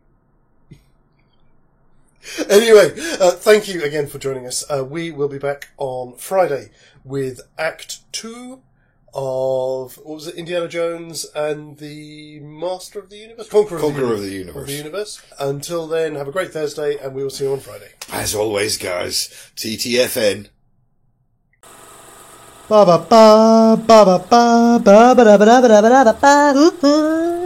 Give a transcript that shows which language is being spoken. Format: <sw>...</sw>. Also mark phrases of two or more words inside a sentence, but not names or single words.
<en>Anyway, thank you again for joining us. We will be back on Friday with Act 2 of, what was it, Indiana Jones and the Master of the Universe? Conqueror of the Universe. Until then, have a great Thursday, and we will see you on Friday. As always, guys, TTFN. Ba ba ba ba ba ba ba ba ba ba ba ba ba ba.</en>